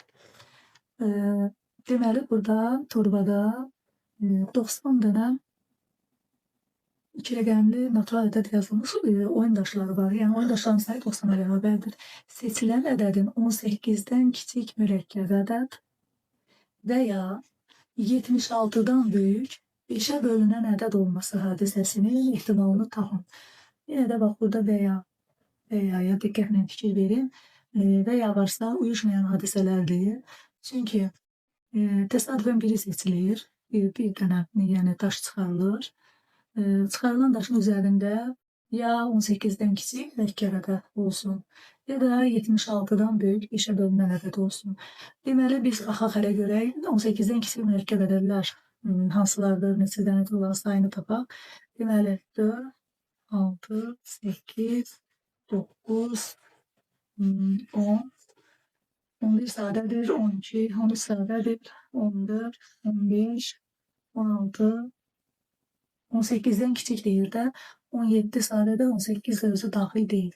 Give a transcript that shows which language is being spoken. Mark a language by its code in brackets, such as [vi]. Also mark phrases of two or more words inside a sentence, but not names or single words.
[az] Deməli, burada torbada 90 dənə iki rəqəmli natural ədəd yazılmış oyun daşları var. Yəni oyun daşlarının sayı 90'a bərabərdir. Seçilən ədədin 18'dən kiçik mürəkkəb ədəd və ya 76'dan böyük 5'ə bölünən ədəd olması hadisəsinin ehtimalını tapın. [tr] Yine de bak burada veya dikkatle fikir verin. Veya varsa uyuşmayan hadiselerdir. Çünkü tesadüfen biri seçilir. Bir tane yani taş çıkarılır. Çıkarılan taşın üzerinde ya 18'den küçük [az] mürəkkəb ədəd [tr] olsun ya da 76'dan büyük 5'ə [az] bölünən ədəd [tr] olsun. [az] Deməli biz baxaq hələ görək [tr] 18'den küçük [az] mürəkkəb ədədlər hansılardır, neçə dənə olan sayını tapaq. Deməli 4, 6, 8, 9, 10, 11 sadədir, 12, 13 sadədir, 14, 15, 16, 18'den kiçik deyir də, 17 sadədə 18 də özü daxil deyil.